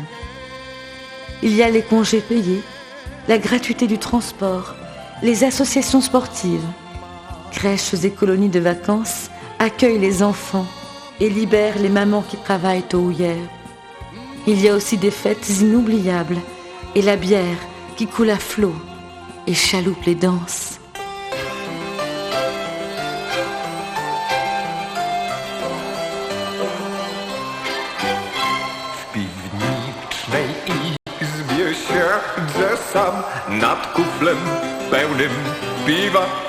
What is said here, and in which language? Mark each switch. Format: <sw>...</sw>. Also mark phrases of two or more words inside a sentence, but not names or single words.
<fr>Il y a les congés payés, la gratuité du transport, les associations sportives. Crèches et colonies de vacances accueillent les enfants et libèrent les mamans qui travaillent aux houillères. Il y a aussi des fêtes inoubliables et la bière qui coule à flot et chaloupe les danses.</fr> <pl>W piwnicznej izbie siedzę sam nad kuflem pełnym piwa.</pl>